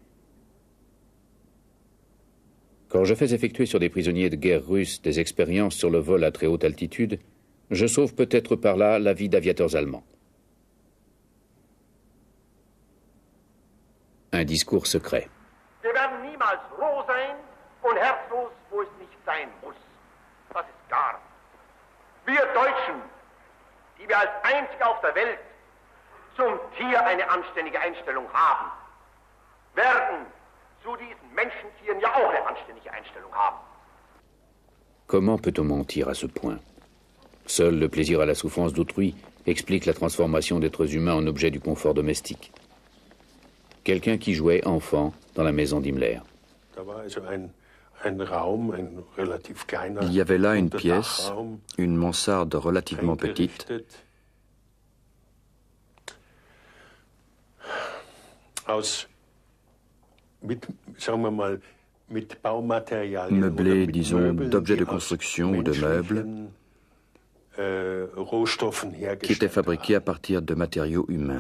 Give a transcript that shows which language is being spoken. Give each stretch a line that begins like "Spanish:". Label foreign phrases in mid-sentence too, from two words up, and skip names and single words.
French: Quand je fais effectuer sur des prisonniers de guerre russes des expériences sur le vol à très haute altitude, je sauve peut-être par là la vie d'aviateurs allemands. Un discours secret.
German: Wir werden niemals froh sein und herzlos, wo es nicht sein muss. Das ist klar. Wir Deutschen, die wir als Einzige auf der Welt zum Tier eine anständige Einstellung haben, werden zu diesen Menschentieren ja auch eine anständige Einstellung haben.
French: Comment peut-on mentir à ce point? Seul le plaisir à la souffrance d'autrui explique la transformation d'êtres humains en objets du confort domestique. Quelqu'un qui jouait enfant dans la maison d'Himmler. Il y avait là une pièce, une mansarde relativement petite, meublée, disons, d'objets de construction ou de meubles, qui étaient fabriqués à partir de matériaux humains.